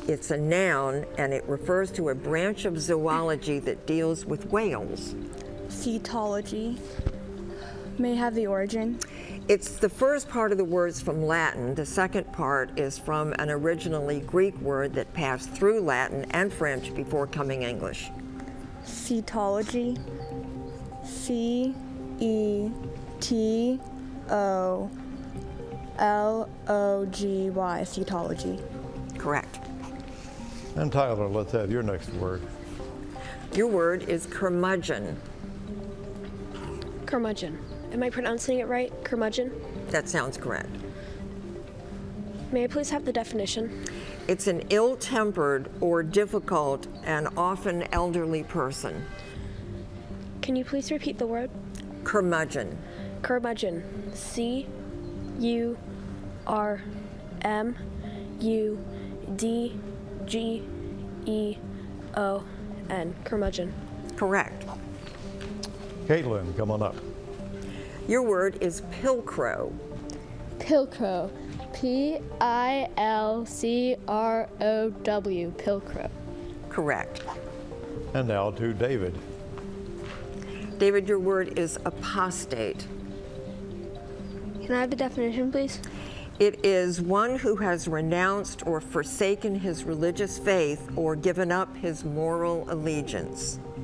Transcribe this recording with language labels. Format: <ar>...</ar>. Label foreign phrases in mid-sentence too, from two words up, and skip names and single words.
<en>It's a noun and it refers to a branch of zoology that deals with whales. Cetology. May I have the origin? It's the first part of the words from Latin. The second part is from an originally Greek word that passed through Latin and French before coming English. Cetology. C-E-T-O-L-O-G-Y. Cetology. Correct. And Tyler, let's have your next word. Your word is curmudgeon. Curmudgeon. Am I pronouncing it right? Curmudgeon? That sounds correct. May I please have the definition? It's an ill-tempered or difficult and often elderly person. Can you please repeat the word? Curmudgeon. Curmudgeon. C-U-R-M-U-D-G-E-O-N. Curmudgeon. Correct. Caitlin, come on up. Your word is pilcrow. Pilcrow. P-I-L-C-R-O-W. Pilcrow. Correct. And now to David. David, your word is apostate. Can I have the definition, please? It is one who has renounced or forsaken his religious faith or given up his moral allegiance.</en>